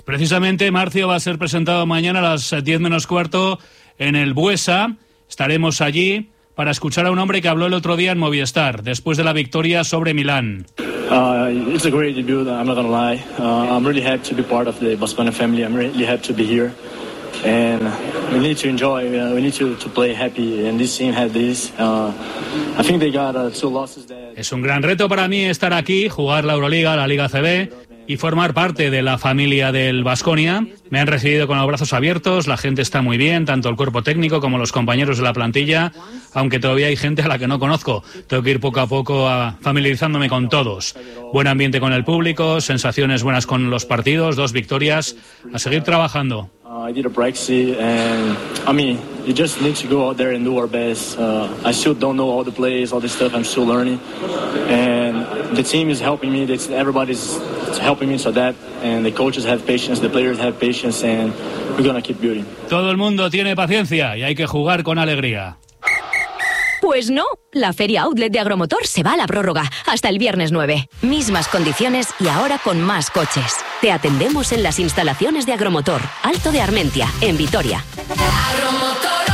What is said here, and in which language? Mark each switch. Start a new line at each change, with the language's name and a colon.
Spanish: Precisamente Marcio va a ser presentado mañana a las 10:45 en el Buesa. Estaremos allí para escuchar a un hombre que habló el otro día en Movistar después de la victoria sobre Milán.
English: It's a great debut, I'm not gonna lie. I'm really happy to be part of the Boscone family. I'm really happy to be here. And we need to enjoy, we need to play happy. And this team had this. I think they got two losses that...
Spanish: Es un gran reto para mí estar aquí, jugar la Euroliga, la Liga CB y formar parte de la familia del Baskonia. Me han recibido con los brazos abiertos, la gente está muy bien, tanto el cuerpo técnico como los compañeros de la plantilla, aunque todavía hay gente a la que no conozco. Tengo que ir poco a poco familiarizándome con todos. Buen ambiente con el público, sensaciones buenas con los partidos, dos victorias, a seguir trabajando.
English: I did a Brexit and I mean, you just need to go out there and do our best. I still don't know all the plays, all this stuff, I'm still learning. And the team is helping me, everybody's helping me to adapt. And the coaches have patience, the players have patience, and we're gonna keep building.
Spanish: Todo el mundo tiene paciencia y hay que jugar con alegría. Pues no, la Feria Outlet de Agromotor se va a la prórroga, hasta el viernes 9. Mismas condiciones y ahora con más coches. Te atendemos en las instalaciones de Agromotor, Alto de Armentia, en Vitoria. Agromotor.